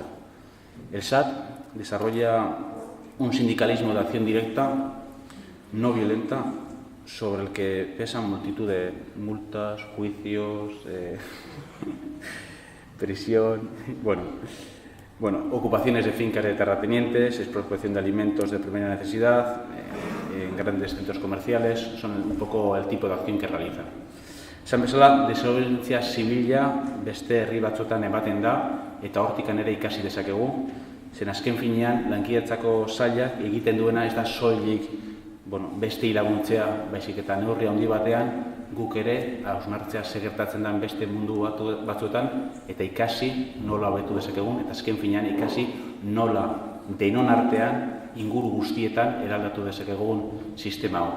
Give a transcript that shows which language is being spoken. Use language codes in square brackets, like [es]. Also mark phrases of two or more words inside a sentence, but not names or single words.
[es] El SAT desarrolla un sindicalismo de acción directa, no violenta, sobre el que pesan multitud de multas, juicios, prisión, ocupaciones de fincas de terratenientes, expropiación de alimentos de primera necesidad en grandes centros comerciales, son un poco el tipo de acción que realizan. [eu] Esan bezala, desobedientzia zibila beste herri batzuetan ematen da eta hortikan ere ikasi dezakegu, zen azken finean lankidetzako sailak egiten duena ez da soilik beste laguntzea, baizik eta neurri handi batean guk ere hausnartzea zer gertatzen den beste mundu batzuetan eta ikasi nola hobetu dezakegun eta azken finean ikasi nola denon artean inguru guztietan eraldatu dezakegun sistema hau.